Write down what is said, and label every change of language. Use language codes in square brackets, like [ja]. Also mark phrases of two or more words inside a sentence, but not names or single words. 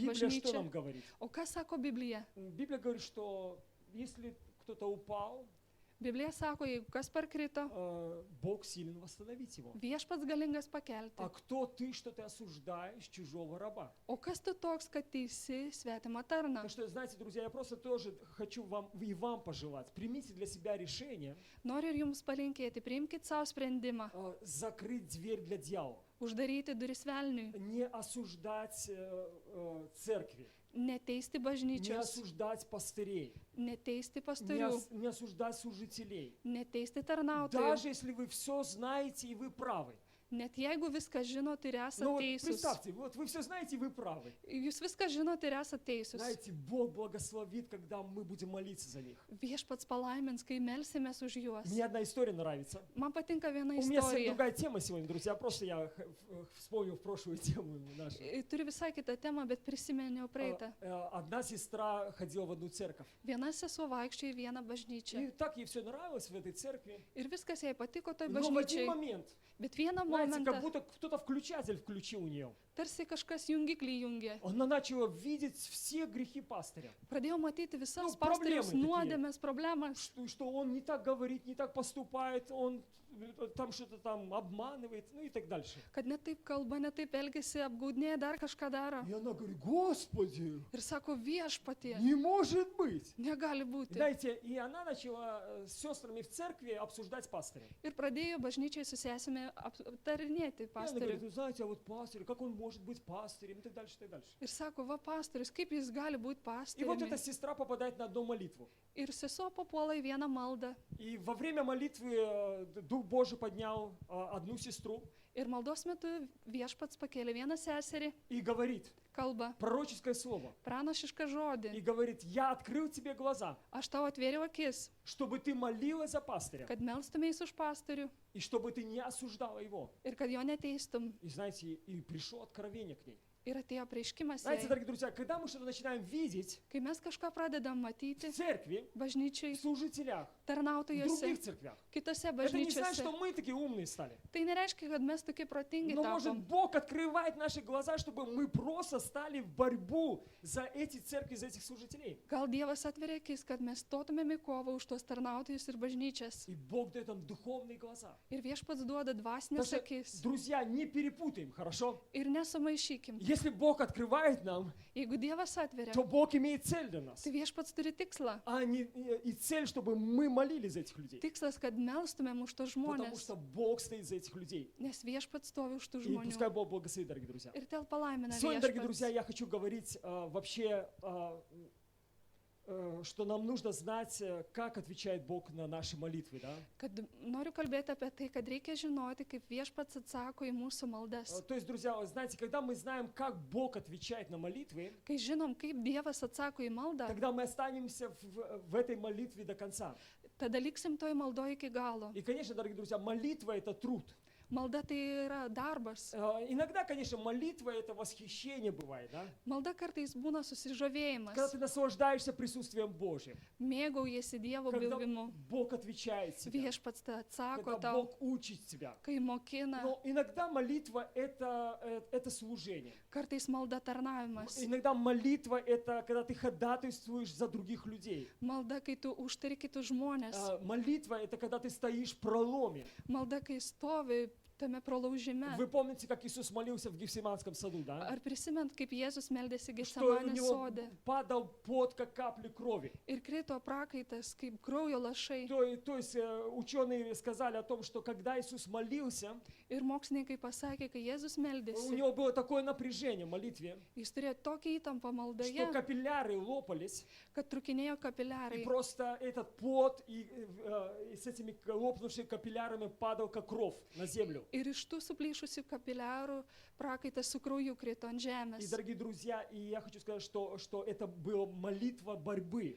[ru] Библия что [lt] bažnyčią. [ru] нам говорит? [lt] O ką sako Biblija? [ru] Библия говорит, что если кто-то упал, [lt] Biblija sako, jeigu kas parkrito, [ru] Бог силен восстановить его. [lt] viešpats galingas pakelti. [ru] А кто ты, что ты осуждаешь чужого раба? [lt] O kas tu toks, kad teisi svetimą tarną? [ru] Так что, знаете, друзья, я просто тоже хочу вам пожелать. Примите для себя решение [lt] Noriu ir jums palinkėti, priimkite savo sprendimą, [ru] закрыть дверь для дьявола. [lt] uždaryti duris velniui, [ru] Не осуждать церкви, [lt] neteisti [ru] не [lt] bažnyčios, [ru] осуждать пастырей, [lt] neteisti pastorių, [ru] не осуждать служителей. [lt] neteisti tarnautojų. [ru] Даже если вы все знаете и вы правы. [lt] Net jeigu viską žinot ir [ru] Ну [lt] esate [ru] вот [lt] teisūs. [ru] представьте, вот вы все знаете и вы правы. [lt] Jūs viską žinot ir esate teisūs. [ru] Знаете, Бог благословит, когда мы будем молиться за них. [lt] Viešpats palaimins, kai melsimės už juos. [ru] Мне одна история нравится. [lt] Man patinka viena [ru] У меня совсем [lt] istorija. [ru] другая тема сегодня, друзья. Просто я вспомнил прошлую тему нашу. [lt] Turiu visai kitą temą, bet prisimeniau praeitą. [ru] Одна сестра ходила в одну церковь. [lt] Viena sesuo vaikščiojo į vieną bažnyčią. [ru] И так ей все nравилось в этой церкви. [lt] Ir viskas jai patiko toj [ru] Но в один [lt] bažnyčiai. [ru] момент, [lt] Bet vieną [ru] знаете, как [lt] momentą, [ru] будто кто-то включатель включил у нее. [lt] tarsi kažkas jungiklį jungė. [ru] Она начала видеть все грехи пастыря. [lt] Pradėjau matyti visas Nu, problemai pastoriaus tokie. nuodėmės problemas. [ru] Что он не так говорит, не так поступает, он там что-то там обманывает, ну и так дальше. [lt] Kad ne taip kalba, ne taip elgesi, apgaudinėja, dar kažką daro. [ru] И она говорит, Господи, [lt] Ir sako, viešpatie, [ru] не может быть. [lt] negali būti. [ru] Знаете, и она начала с сестрами в церкви обсуждать пастыря. [lt] Ir pradėjo bažnyčiai su sesimi aptarinėti [ru] И она говорит, [lt] pastorių. [ru] ну знаете, а вот пастырь, как он может быть пастырем, и так дальше, и так дальше. [lt] Ir sako, va pastorius, kaip jis gali būti [ru] И вот [lt] pastoriumi. [ru] эта сестра попадает на одну молитву. [lt] Ir sesuo papuola į vieną maldą. [ru] И во время молитвы Дух Божий поднял одну сестру [lt] Ir maldos metu viešpats pakėlė vieną seserį, [ru] и говорит [lt] kalba [ru] пророческое слово. [lt] pranašišką [ru] И [lt] žodį. [ru] говорит, я открыл тебе глаза, [lt] Aš tau atvėriau akis, [ru] чтобы ты молилась за пастыря, [lt] kad melstumės už pastorių [ru] и чтобы ты не осуждала его. [lt] ir kad jo neteistum. [ru] И знаете, и пришло откровение к ней. [lt] Ir atėjo prieškimas [ru] Знаете, [lt] jai. [ru] дорогие друзья, когда мы что-то начинаем видеть [lt] Kai mes kažką pradedam [ru] в [lt] matyti [ru] церкви, в [lt] bažnyčiai, [ru] служителях, в [lt] tarnautojose, [ru] других церквях, [lt] kitose [ru] это не значит, [lt] bažnyčiose, [ru] что мы такие умные стали. [lt] tai nereiškia, kad mes tokie protingi [ru] Но может [lt] tapom. [ru] Бог открывает наши глаза, чтобы мы просто стали в борьбу за эти церкви, за этих служителей. [lt] Gal Dievas atveria akis, kad mes stotumėm į kovą už tuos tarnautojus ir bažnyčias. [ru] И Бог дает нам духовные глаза. [lt] Ir viešpats duoda [ru] Так [lt] dvasinės [ru] что, [lt] akis. [ru] друзья, не перепутаем, хорошо? [lt] Ir nesumaišykim. [ru] Если Бог открывает нам, [lt] Jeigu Dievas atveria, [ru] то Бог имеет цель для нас. [lt] tai viešpats turi tikslą. [ru] А не и цель, чтобы мы молились за этих людей. [lt] Tikslas, kad melstumėm už tos [ru] Потому [lt] žmonės, [ru] что Бог стоит за этих людей. [lt] nes viešpats stovi už tų [ru] И пускай [lt] žmonių. [ru] Бог благословит, дорогие друзья. [lt] Ir tel palaimina [ru] Сегодня, дорогие друзья, [lt] viešpats. [ru] я хочу говорить вообще, что нам нужно знать, как отвечает Бог на наши молитвы. Да? [lt] Kad noriu kalbėti apie tai, kad reikia žinoti, kaip viešpats atsako į mūsų maldas. [ru] То есть, друзья, знаете, когда мы знаем, как Бог отвечает на молитвы, [lt] Kai žinom, kaip Dievas atsako į maldą, [ru] тогда мы останемся в этой молитве до конца. [lt] tada liksim toj maldoje iki galo. [ru] И, конечно, дорогие друзья, молитва – это труд. [lt] Malda tai yra darbas. [ru] Иногда, конечно, молитва – это восхищение бывает, да? [lt] Malda kartais būna [ru] Когда [lt] susižavėjimas. [ru] ты наслаждаешься присутствием Божьим, [lt] Mėgaujasi Dievo [ru] когда [lt] buvimu. [ru] Бог отвечает тебе, [lt] Viešpats tai atsako [ru] когда [lt] tau, [ru] Бог учит тебя. [lt] kai mokina. [ru] Но иногда молитва – это служение. [lt] Kartais malda tarnavimas. [ru] Иногда молитва – это когда ты ходатайствуешь за других людей. [lt] Malda, kai tu užtari kitus žmonės. [ru] Молитва – это когда ты стоишь в проломе. [lt] Malda, kai stovi tame pralaužime. [ru] Вы помните, как Иисус молился в Гефсиманском саду, да? [lt] Ar prisimint, kaip Jėzus meldėsi [ru] Что у [lt] Getsemanės [ru] него [lt] sode [ru] падал пот, как капли крови. [lt] ir krito prakaitas, kaip kraujo lašai. [ru] То есть ученые сказали о том, что когда Иисус молился, [lt] Ir mokslininkai pasakė, kai Jėzus [ru] у [lt] meldėsi, [ru] него было такое напряжение в молитве, [lt] jis turėjo tokią įtampą [ru] что [lt] maldoje, [ru] капилляры лопались, [lt] kad trukinėjo [ru] и [lt] kapiliarai. [ru] просто этот пот и с этими лопнувшими капиллярами падал как кровь на землю. [lt] Ir iš tų suplyšusių kapiliarų prakaitas su krauju krito ant [ru] И, [lt] žemės. [ru] дорогие друзья, и я хочу сказать, что это была молитва борьбы.